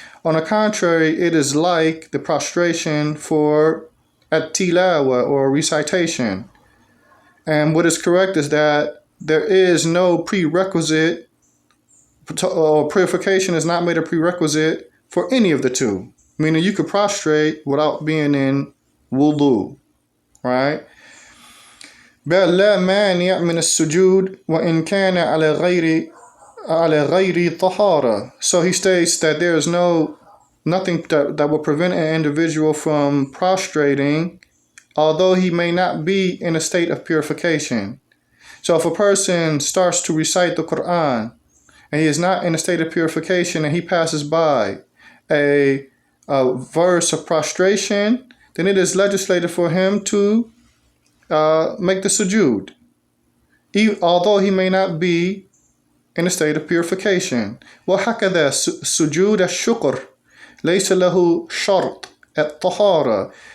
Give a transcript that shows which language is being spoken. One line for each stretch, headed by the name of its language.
English: On the contrary, it is like the prostration for at-tilawa or recitation. And what is correct is that there is no prerequisite, or purification is not made a prerequisite for any of the two. Meaning you could prostrate without being in wudu, right?
Arabic: بل لا مانع من السجود وإن كان على غير طهارة.
English: So he states that there is nothing that will prevent an individual from prostrating, although he may not be in a state of purification. So if a person starts to recite the Quran and he is not in a state of purification and he passes by a verse of prostration, then it is legislated for him to make the sujood, although he may not be in a state of purification.
Arabic: وهكذا سجود الشكر ليس له شرط الطهارة.